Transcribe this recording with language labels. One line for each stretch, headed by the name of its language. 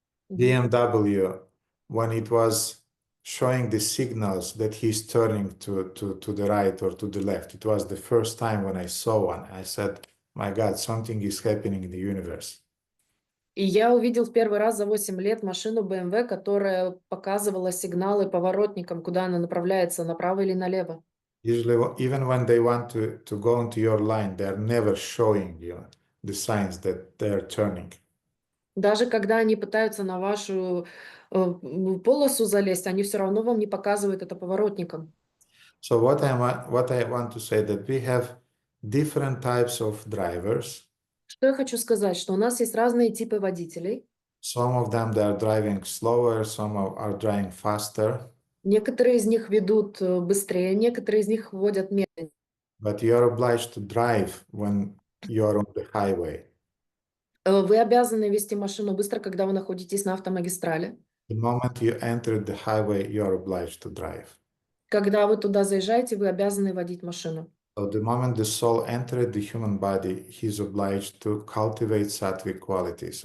English: BMW, when it was showing the signals that he's turning to the right or to the left. It was the first time when I saw one. I said, my God, something is happening in the universe.
Russian: И я увидел в первый раз за 8 лет машину BMW, которая показывала сигналы поворотникам, куда она направляется, направо или налево.
English: Usually, even when they want to go into your line, they're never showing you the signs that they're turning.
Russian: Даже когда они пытаются на вашу полосу залезть, они все равно вам не показывают это поворотником.
English: So what I want to say that we have different types of drivers.
Russian: Что я хочу сказать, что у нас есть разные типы водителей.
English: Some of them they are driving slower, some are driving faster.
Russian: Некоторые из них ведут быстрее, некоторые из них водят медленнее.
English: But you are obliged to drive when you are on the highway.
Russian: Вы обязаны вести машину быстро, когда вы находитесь на автомагистрали.
English: The moment you enter the highway, you are obliged to drive.
Russian: Когда вы туда заезжаете, вы обязаны водить машину.
English: So the moment the soul entered the human body, he is obliged to cultivate sattvic qualities.